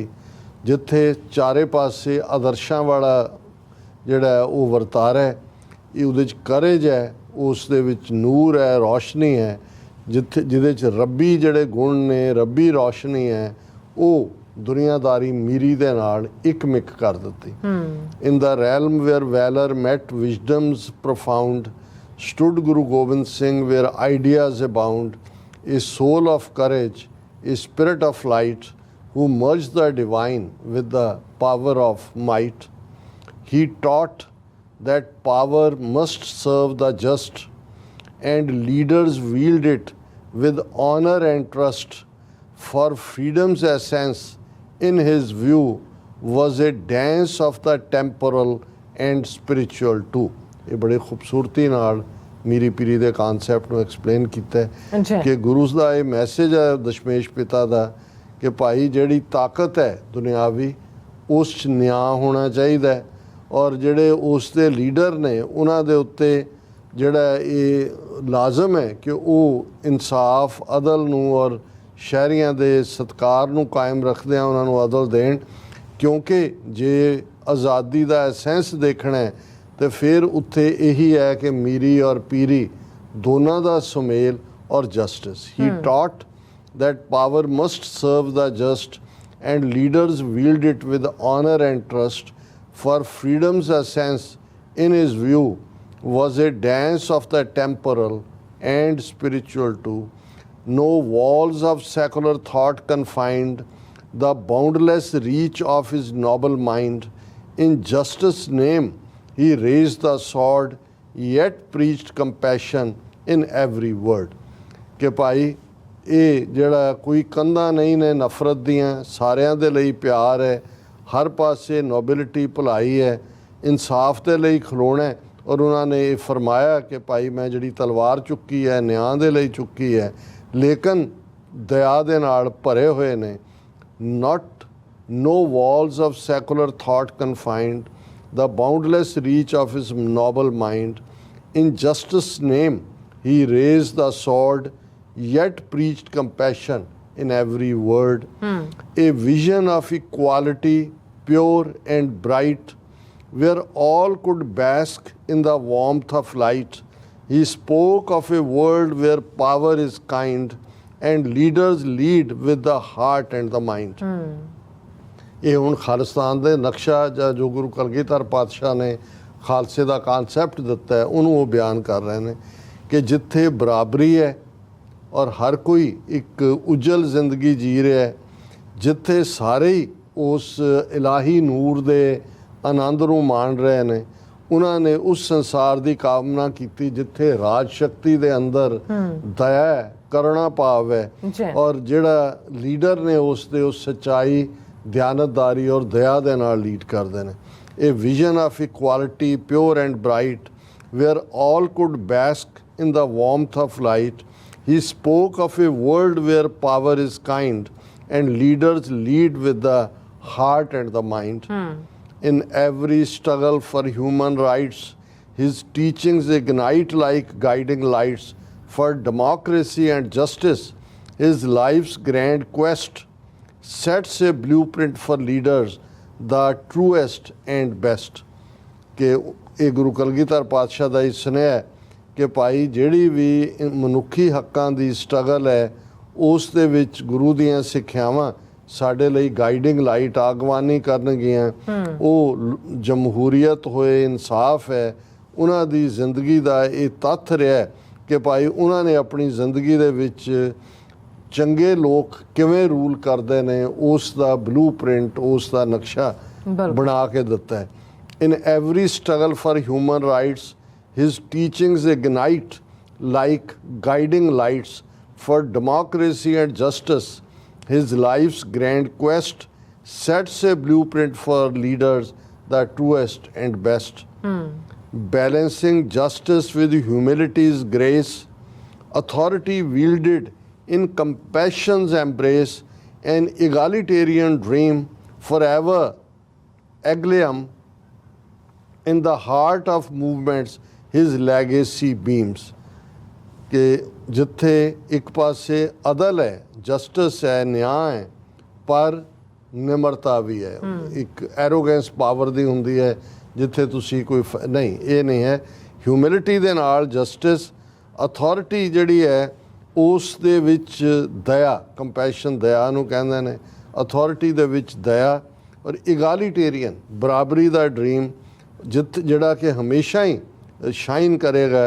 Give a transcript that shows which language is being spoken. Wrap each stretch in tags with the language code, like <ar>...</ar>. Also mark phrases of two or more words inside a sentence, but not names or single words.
<pa>ਜਿੱਥੇ ਚਾਰੇ ਪਾਸੇ ਆਦਰਸ਼ਾਂ ਵਾਲਾ ਜਿਹੜਾ ਉਹ ਵਰਤਾਰਾ ਹੈ, ਇਹ ਉਹਦੇ 'ਚ ਕਰੇਜ ਹੈ, ਉਸ ਦੇ ਵਿੱਚ ਨੂਰ ਹੈ, ਰੌਸ਼ਨੀ ਹੈ। ਜਿਹਦੇ 'ਚ ਰੱਬੀ ਜਿਹੜੇ ਗੁਣ ਨੇ, ਰੱਬੀ ਰੌਸ਼ਨੀ ਹੈ, ਉਹ ਦੁਨੀਆਦਾਰੀ ਮੀਰੀ ਦੇ ਨਾਲ ਇੱਕ ਮਿਕ ਕਰ ਦਿੱਤੀ।</pa> <en>in the realm where valor met wisdoms profound stood Guru Gobind Singh where ideas abound, a soul of courage, a spirit of light, who merged the divine with the power of might. He taught that power must serve the just, and leaders wield it with honor and trust, for freedom's essence, in his view, was a dance of the temporal and spiritual too.</en> <pa>ਇਹ ਬੜੇ ਖੂਬਸੂਰਤੀ ਨਾਲ ਮੀਰੀ ਪੀਰੀ ਦੇ ਕਾਨਸੈਪਟ ਨੂੰ ਐਕਸਪਲੇਨ ਕੀਤਾ ਹੈ ਕਿ ਗੁਰੂ ਦਾ ਇਹ ਮੈਸੇਜ ਹੈ ਦਸ਼ਮੇਸ਼ ਪਿਤਾ ਦਾ ਕਿ ਭਾਈ ਜਿਹੜੀ ਤਾਕਤ ਹੈ ਦੁਨਿਆਵੀ, ਉਸ 'ਚ ਨਿਆਂ ਹੋਣਾ ਚਾਹੀਦਾ ਹੈ, ਔਰ ਜਿਹੜੇ ਉਸ ਦੇ ਲੀਡਰ ਨੇ ਉਹਨਾਂ ਦੇ ਉੱਤੇ ਜਿਹੜਾ ਇਹ ਲਾਜ਼ਮ ਹੈ ਕਿ ਉਹ ਇਨਸਾਫ, ਅਦਲ ਨੂੰ ਔਰ ਸ਼ਹਿਰੀਆਂ ਦੇ ਸਤਿਕਾਰ ਨੂੰ ਕਾਇਮ ਰੱਖਦਿਆਂ ਉਹਨਾਂ ਨੂੰ ਅਦਲ ਦੇਣ। ਕਿਉਂਕਿ ਜੇ ਆਜ਼ਾਦੀ ਦਾ ਐਸੈਂਸ ਦੇਖਣਾ ਹੈ ਤੇ ਫਿਰ ਉੱਥੇ ਇਹੀ ਹੈ ਕਿ ਮੀਰੀ ਔਰ ਪੀਰੀ ਦੋਨਾਂ ਦਾ ਸੁਮੇਲ ਔਰ ਜਸਟਿਸ।</pa> <en>he taught that power must serve the just, and leaders wield it with honor and trust, for freedom's essence, in his view, was a dance of the temporal and spiritual too. No walls of secular thought confined the boundless reach of his noble mind. In justice' name, he raised the sword, yet preached compassion in every word.</en> <pa>ਕਿ ਭਾਈ ਇਹ ਜਿਹੜਾ ਕੋਈ ਕੰਧਾਂ ਨਹੀਂ ਨੇ ਨਫ਼ਰਤ ਦੀਆਂ, ਸਾਰਿਆਂ ਦੇ ਲਈ ਪਿਆਰ ਹੈ, ਹਰ ਪਾਸੇ ਨੋਬਿਲਿਟੀ, ਭਲਾਈ ਹੈ, ਇਨਸਾਫ ਦੇ ਲਈ ਖਲੋਣਾ। ਔਰ ਉਹਨਾਂ ਨੇ ਇਹ ਫਰਮਾਇਆ ਕਿ ਭਾਈ ਮੈਂ ਜਿਹੜੀ ਤਲਵਾਰ ਚੁੱਕੀ ਹੈ ਨਿਆਂ ਦੇ ਲਈ ਚੁੱਕੀ ਹੈ, ਲੇਕਿਨ ਦਇਆ ਦੇ ਨਾਲ ਭਰੇ ਹੋਏ ਨੇ।</pa> <en>No walls of secular thought confined the boundless reach of his noble mind. In justice' name he raised the sword, yet preached compassion in every word. A vision of equality, pure and bright, where all could bask in the warmth of light. He spoke of a world where power is kind and leaders lead with the heart and the mind.</en> <pa>ਇਹ ਹੁਣ ਖਾਲਿਸਤਾਨ ਦੇ ਨਕਸ਼ਾ ਜਾਂ ਜੋ ਗੁਰੂ ਕਲਗੀਧਰ ਪਾਤਸ਼ਾਹ ਨੇ ਖਾਲਸੇ ਦਾ ਕਾਨਸੈਪਟ ਦਿੱਤਾ ਹੈ ਉਹਨੂੰ ਉਹ ਬਿਆਨ ਕਰ ਰਹੇ ਨੇ ਕਿ ਜਿੱਥੇ ਬਰਾਬਰੀ ਹੈ ਔਰ ਹਰ ਕੋਈ ਇੱਕ ਉਜਲ ਜ਼ਿੰਦਗੀ ਜੀ ਰਿਹਾ ਹੈ, ਜਿੱਥੇ ਸਾਰੇ ਹੀ ਉਸ ਇਲਾਹੀ ਨੂਰ ਦੇ ਆਨੰਦ ਨੂੰ ਮਾਣ ਰਹੇ ਨੇ, ਉਹਨਾਂ ਨੇ ਉਸ ਸੰਸਾਰ ਦੀ ਕਾਮਨਾ ਕੀਤੀ ਜਿੱਥੇ ਰਾਜ ਸ਼ਕਤੀ ਦੇ ਅੰਦਰ ਦਇਆ, ਕਰੁਣਾ ਭਾਵ ਹੈ, ਔਰ ਜਿਹੜਾ ਲੀਡਰ ਨੇ ਉਸ ਦੇ ਉਸ ਸੱਚਾਈ, ਦਿਆਨਤਦਾਰੀ ਔਰ ਦਇਆ ਦੇ ਨਾਲ ਲੀਡ ਕਰਦੇ ਨੇ।</pa> <en>a vision of equality, pure and bright, where all could bask in the warmth of light. He spoke of a world where power is kind and leaders lead with the heart and the mind. In every struggle for human rights, his teachings ignite like guiding lights. For democracy and justice, his life's grand quest sets a blueprint for leaders, the truest and best.</en> <pa>ਕਿ ਇਹ ਗੁਰੂ ਕਲਗੀਧਰ ਪਾਤਸ਼ਾਹ ਦਾ ਹੀ ਸੁਨੇਹਾ ਹੈ ਕਿ ਭਾਈ ਜਿਹੜੀ ਵੀ ਮਨੁੱਖੀ ਹੱਕਾਂ ਦੀ ਸਟਰਗਲ ਹੈ ਉਸ ਦੇ ਵਿੱਚ ਗੁਰੂ ਦੀਆਂ ਸਿੱਖਿਆਵਾਂ ਸਾਡੇ ਲਈ</pa> <en>guiding light,</en> <pa>ਆਗਵਾਨੀ ਕਰਨਗੀਆਂ। ਉਹ ਜਮਹੂਰੀਅਤ ਹੋਏ, ਇਨਸਾਫ ਹੈ, ਉਹਨਾਂ ਦੀ ਜ਼ਿੰਦਗੀ ਦਾ ਇਹ ਤੱਥ ਰਿਹਾ ਕਿ ਭਾਈ ਉਹਨਾਂ ਨੇ ਆਪਣੀ ਜ਼ਿੰਦਗੀ ਦੇ ਵਿੱਚ ਚੰਗੇ ਲੋਕ ਕਿਵੇਂ ਰੂਲ ਕਰਦੇ ਨੇ ਉਸ ਦਾ ਬਲੂ ਪ੍ਰਿੰਟ, ਉਸ ਦਾ ਨਕਸ਼ਾ ਬਣਾ ਕੇ ਦਿੱਤਾ ਹੈ।</pa> <en>in every struggle for human rights, his teachings ignite like guiding lights. For democracy and justice, his life's grand quest sets a blueprint for leaders, the truest and best. balancing justice with humility's grace, authority wielded in compassion's embrace, an egalitarian dream forever eglium in the heart of movements his legacy beams।</en> <pa>ਕਿ ਜਿੱਥੇ ਇੱਕ ਪਾਸੇ ਅਦਲ ਹੈ, ਜਸਟਿਸ ਹੈ, ਨਿਆਂ ਹੈ, ਪਰ ਨਿਮਰਤਾ ਵੀ ਹੈ। ਇੱਕ ਐਰੋਗੈਂਸ ਪਾਵਰ ਦੀ ਹੁੰਦੀ ਹੈ ਜਿੱਥੇ ਤੁਸੀਂ ਕੋਈ ਨਹੀਂ, ਇਹ ਨਹੀਂ ਹੈ। ਹਿਊਮਿਲਿਟੀ ਦੇ ਨਾਲ ਜਸਟਿਸ, ਅਥਾਰਟੀ ਜਿਹੜੀ ਹੈ ਉਸ ਦੇ ਵਿੱਚ ਦਇਆ, ਕੰਪੈਸ਼ਨ ਦਇਆ ਨੂੰ ਕਹਿੰਦੇ ਨੇ, ਅਥਾਰਟੀ ਦੇ ਵਿੱਚ ਦਇਆ, ਔਰ ਇਗਾਲੀਟੇਰੀਅਨ ਬਰਾਬਰੀ ਦਾ ਡ੍ਰੀਮ ਜਿਹੜਾ ਕਿ ਹਮੇਸ਼ਾ ਹੀ ਸ਼ਾਈਨ ਕਰੇਗਾ।</pa>